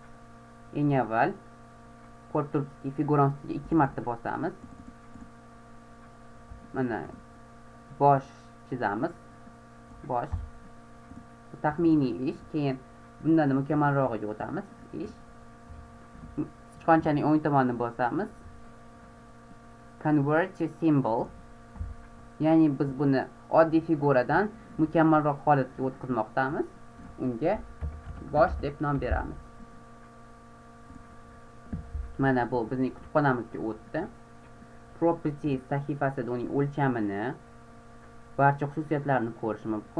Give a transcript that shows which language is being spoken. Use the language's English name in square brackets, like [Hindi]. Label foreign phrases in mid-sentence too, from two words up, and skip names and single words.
[Uzbek] Eng avval ko'rib turibsizki, figurani ustiga 2 marta bosamiz. Mana bosh chizamiz. Bosh. Bu taxminiy ish. Keyin bundan mukammalrog'iga o'tamiz. Ish. Sichqonchaning o'ng tomonini bosamiz. [English] Convert to symbol. [Uzbek] Ya'ni biz buni oddiy figuradan mukammalroq holatga o'tkazmoqdamiz. Unga bosh deb nom beramiz. Mana bu bizning kutubxonamizga o'tdi. Properties sahifasida uning o'lchamini, barcha xususiyatlarini ko'rish mumkin.